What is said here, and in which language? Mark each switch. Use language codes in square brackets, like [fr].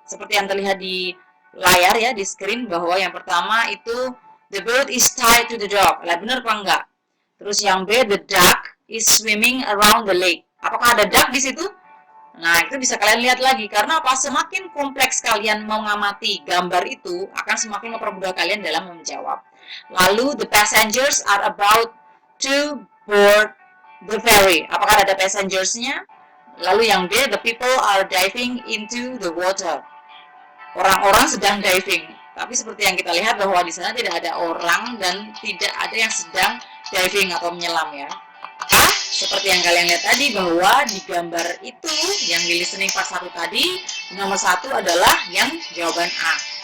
[id] Seperti yang terlihat di layar ya, di screen, bahwa yang pertama itu [en] the bird is tied to the dog. [id] Lah, benar apa enggak? Terus yang B, [en] the duck is swimming around the lake. [id] Apakah ada duck di situ? Nah, itu bisa kalian lihat lagi. Karena apa? Semakin kompleks kalian mengamati gambar itu, akan semakin mempermudah kalian dalam menjawab. [en] Lalu, the passengers are about to board the ferry. [id] Apakah ada passengers-nya? Lalu yang B, [en] the people are diving into the water. [id] Orang-orang sedang diving. Tapi seperti yang kita lihat bahwa di sana tidak ada orang dan tidak ada yang sedang diving atau menyelam ya. Seperti yang kalian lihat tadi bahwa di gambar itu yang di listening part 1 tadi, nomor 1 adalah yang jawaban A.